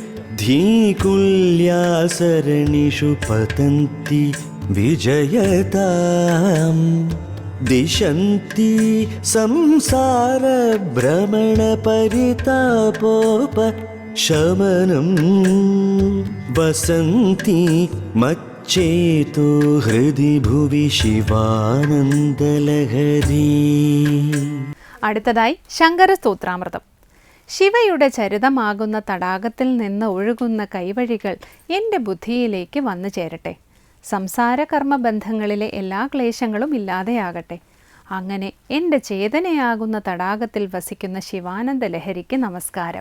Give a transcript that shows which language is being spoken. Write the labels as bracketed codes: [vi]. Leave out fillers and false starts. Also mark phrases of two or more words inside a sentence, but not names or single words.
[sa] धीकुल्यासरणिषु पतन्ति विजयताम् दिशन्ति संसारभ्रमणपरितापोपशमनं वसन्ति मच्चेतो हृदि भुवि शिवानन्दलहरी. [ml] അടുത്തതായി ശങ്കരസ്തോത്രാമൃതം. ശിവയുടെ ചരിതമാകുന്ന തടാകത്തിൽ നിന്ന് ഒഴുകുന്ന കൈവഴികൾ എൻ്റെ ബുദ്ധിയിലേക്ക് വന്നു ചേരട്ടെ. സംസാര കർമ്മബന്ധങ്ങളിലെ എല്ലാ ക്ലേശങ്ങളും ഇല്ലാതെയാകട്ടെ. അങ്ങനെ എൻ്റെ ചേതനയാകുന്ന തടാകത്തിൽ വസിക്കുന്ന ശിവാനന്ദ ലഹരിക്ക് നമസ്കാരം.